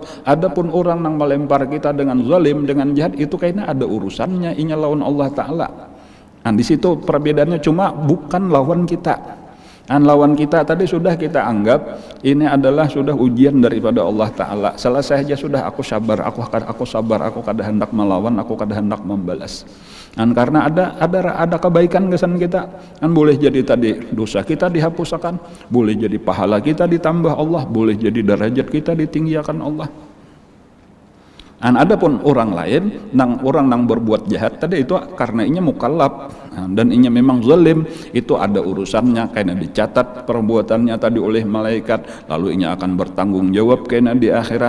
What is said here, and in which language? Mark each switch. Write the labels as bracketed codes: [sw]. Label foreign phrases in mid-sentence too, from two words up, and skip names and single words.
[bjn] Adapun orang nang melempar kita dengan zalim, dengan jahat, itu kayaknya ada urusannya inya lawan [ar] الله تعالى. [id] Di situ perbedaannya, cuma bukan lawan kita. Lawan kita tadi sudah kita anggap ini adalah sudah ujian daripada [ar] الله تعالى. [bjn] Selesai aja sudah, aku sabar, aku sabar, aku kada hendak melawan, aku kada hendak membalas. [id] Karena ada kebaikan kesan kita, boleh jadi tadi dosa kita dihapuskan, boleh jadi pahala kita ditambah Allah, boleh jadi derajat kita ditinggikan Allah. [bjn] Adapun orang lain, orang nang berbuat jahat tadi itu karena inya mukallaf dan inya memang zalim, itu ada urusannya, karena dicatat perbuatannya tadi oleh malaikat, lalu inya akan bertanggung jawab karena di akhirat.